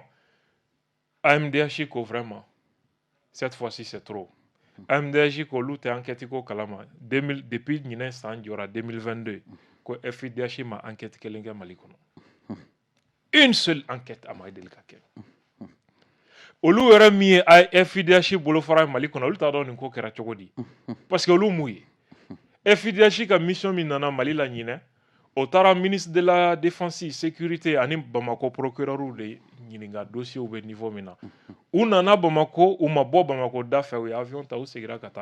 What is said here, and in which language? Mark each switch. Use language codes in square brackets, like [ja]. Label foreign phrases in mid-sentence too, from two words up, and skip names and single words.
[bm] AMDH ko [fr] vraiment cette fois-ci c'est trop [bm] AMDH ko olu tɛ enquête ko kalama depuis ɲinɛ san jɔra 2022 ko FIDH ma enquête kelen kɛ Mali kɔnɔ [fr] une seule enquête [bm] a ma deli ka kɛ olu yɛrɛ min ye FIDH bolofara Mali kɔnɔ olu t'a dɔn nin ko kɛra cogo di [fr] parce que [bm] olu mun ye FIDH ka mission min nana Mali la ɲinɛ o taara [fr] ministre de la défense sécurité [bm] ani Bamako [fr] procureur de [bm] ɲininka dossier bɛ niveau min na u nana Bamako u ma bɔ Bamako da fɛ u ye avion ta u segira ka